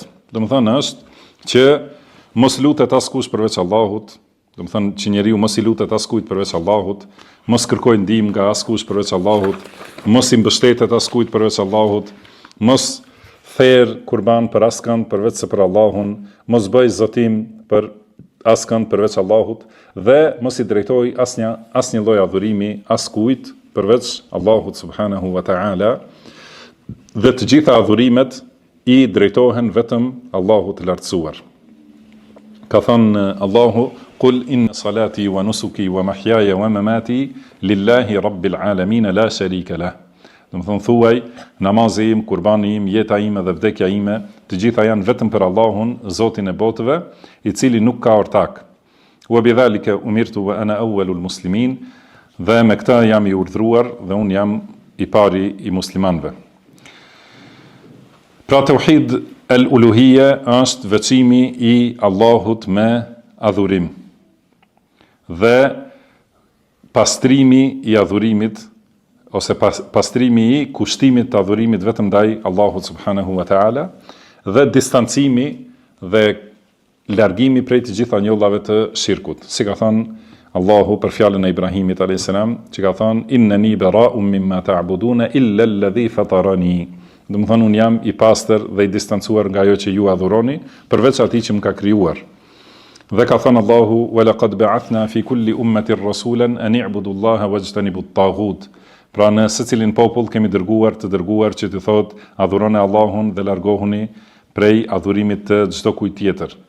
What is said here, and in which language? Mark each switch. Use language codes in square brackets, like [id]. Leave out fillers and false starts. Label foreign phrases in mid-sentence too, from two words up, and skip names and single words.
[sq] Do të thonë është që mos lutet askush përveç Allahut, do të thonë që njeriu mos I lutet askujt përveç Allahut, mos kërkojë ndihmë nga askush përveç Allahut, mos I mbështetet askujt përveç Allahut, mos therr kurban për askënd përveç se për Allahun, mos bëj zotim për askënd përveç Allahut dhe mos I drejtoj asnjë lloj adhurimi askujt përveç Allahut [ar] سبحانه وتعالى. [sq] Dhe të gjitha adhurimet I drejtohen vetëm Allahut të lartësuar. Ka thënë Allahu: [ar] "قل إن صلاتي ونسكي ومحياي ومماتي لله رب العالمين لا شريك له." [sq] Do të thonë thuaj, namazi im, kurbani im, jeta ime dhe vdekja ime, të gjitha janë vetëm për Allahun, Zotin e botëve, I cili nuk ka ortak. [ar] وبذلك أمرت وأنا أول المسلمين. [sq] Dhe me këtë jam I urdhëruar dhe unë jam I pari I muslimanëve. Pra [ar] توحيد الألوهية [sq] është veçimi I Allahut me adhurim. Dhe pastrimi I adhurimit ose pastrimi I kushtimit të adhurimit vetëm ndaj Allahut [ar] سبحانه وتعالى [sq] dhe distancimi dhe largimi prej të gjitha njollave të shirkut. Si ka thënë Allahu për fjalën e Ibrahimit [ar] عليه السلام, [sq] që ka thënë [ar] إنني براء مما تعبدون إلا الذي فطرني. [sq] Do të thonë unë jam I pastër dhe I distancuar nga ajo që ju adhuroni, përveç atij që më ka krijuar. Dhe ka thënë Allahu: [ar] "ولقد بعثنا في كل أمة رسولا أن اعبدوا الله واجتنبوا الطاغوت." [sq] Pra në secilin popull kemi dërguar që të thotë adhuroni Allahun dhe largohuni prej adhurimit të çdo kujt tjetër.